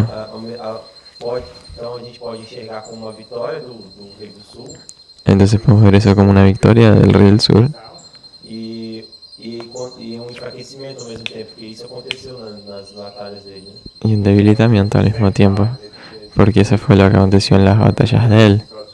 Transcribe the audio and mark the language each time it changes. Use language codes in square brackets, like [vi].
[pt] Então a gente pode enxergar como uma vitória do Rei do Sul [es] Entonces podemos ver eso como una victoria del rey del sur [pt] e um enfraquecimento ao mesmo tempo, porque isso aconteceu nas batalhas dele. Né? [es] y un debilitamiento al mismo tiempo, porque eso fue lo que aconteció en las batallas de él.